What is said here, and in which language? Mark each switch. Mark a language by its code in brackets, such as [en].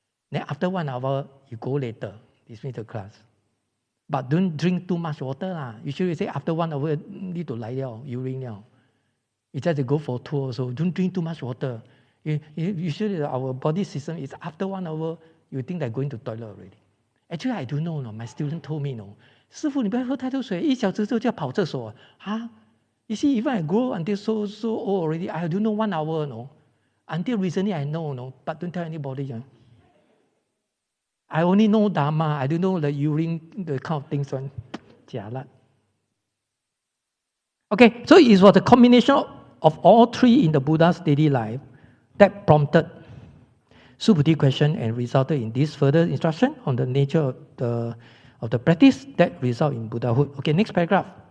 [en] Then after 1 hour, you go later. Dismiss the class. But don't drink too much water. Usually say after 1 hour, need to lie down, urine now. You just go for a tour also. Don't drink too much water. Usually our body system is after 1 hour, you think they're going to toilet already. Actually, I don't know. My student told me, [zh] 师父，你不要喝太多水，1小时之后就要跑厕所。 [en] You see, even I grow until so old already, I don't know 1 hour. Until recently, I know, but don't tell anybody. I only know Dharma. I don't know the urine, the kind of things. [zh] 假啦。 [en] Okay, so it was a combination of all three in the Buddha's daily life that prompted Subhuti question and resulted in this further instruction on the nature of the practice that result in Buddhahood. Okay, next paragraph.